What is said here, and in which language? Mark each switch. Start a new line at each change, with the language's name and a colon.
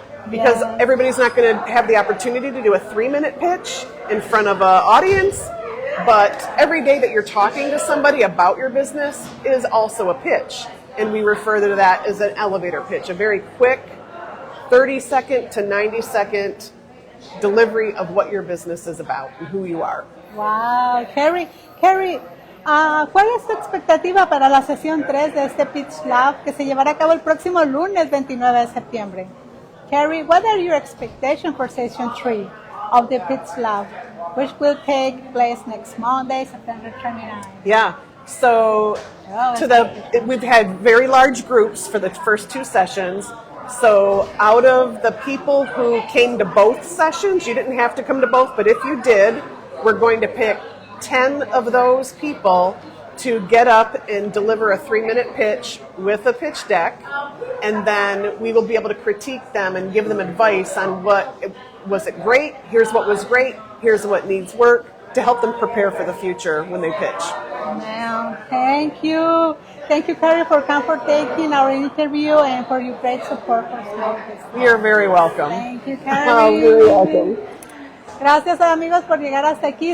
English: Because everybody's not going to have the opportunity to do a 3-minute pitch in front of an audience, but every day that you're talking to somebody about your business is also a pitch. And we refer to that as an elevator pitch, a very quick 30-second to 90-second delivery of what your business is about and who you are.
Spanish: Wow, Carrie, ¿cuál es tu expectativa para la sesión 3 de este Pitch Lab que se llevará a cabo el próximo lunes 29 de septiembre?
English: Carrie, what are your expectations for session 3 of the Pitch Lab, which will take place next Monday, September 29? Yeah. So we've had very large groups for the first 2 sessions. So out of the people who came to both sessions, you didn't have to come to both, but if you did, we're going to pick 10 of those people to get up and deliver a 3-minute pitch with a pitch deck, and then we will be able to critique them and give them advice on was it great, here's what was great, here's what needs work, to help them prepare for the future when they pitch. Wow, thank you. Thank you, Carrie, for taking our interview and for your great support for small business. You're very welcome. Thank you, Carrie. Oh, very welcome.
Spanish: Gracias, amigos, por llegar hasta aquí.